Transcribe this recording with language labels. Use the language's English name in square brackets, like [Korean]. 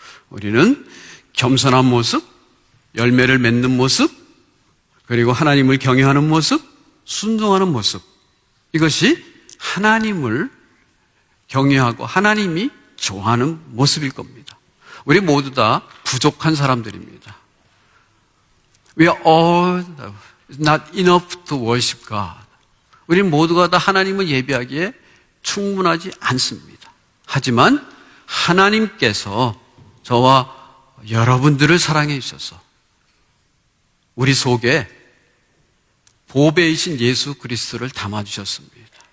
[Korean] 우리는 겸손한 모습, 열매를 맺는 모습, 그리고 하나님을 경외하는 모습, 순종하는 모습, 이것이 하나님을 경외하고 하나님이 좋아하는 모습일 겁니다. 우리 모두 다 부족한 사람들입니다. [English] We are all not enough to worship God. [Korean] 우리 모두가 다 하나님을 예배하기에 충분하지 않습니다. 하지만 하나님께서 저와 여러분들을 사랑해 주셔서 우리 속에 보배이신 예수 그리스도를 담아주셨습니다.